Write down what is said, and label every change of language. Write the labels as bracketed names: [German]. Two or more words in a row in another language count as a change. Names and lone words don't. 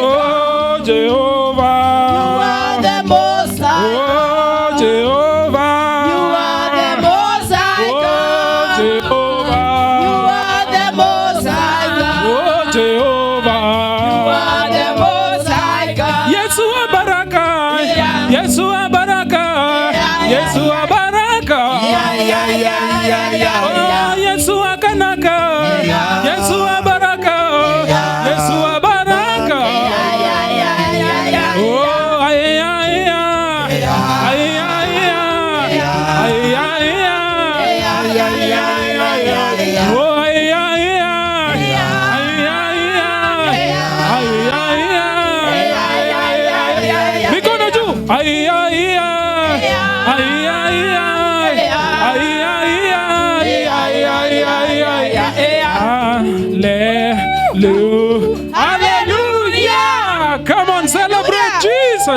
[English] Oh, Jehovah. You are the Most High Oh, God. Jehovah. You are the Most High Oh, God. Jehovah. You are the Most High God. Oh, Jehovah. You are the Most High God. [Swahili] Yesu wa baraka. [English] Yeah. [Swahili] Yesu wa baraka. [English] Yeah. [Swahili] Yesu wa baraka. [English] Yeah. [Swahili] Oh, Yesu wa kanaka. [English] Yeah. [Swahili] Yesu wa baraka. Yeah. Yesu wa baraka. Oh, ay ay ay. Ay ay ay. Ay ay ay. Oh, ay ay ay. Ay ay ay. Mikono juu. Ay ay ay. Ay ay ay. Ay ay ay. [English] Hallelujah. Come on, celebrate Jesus.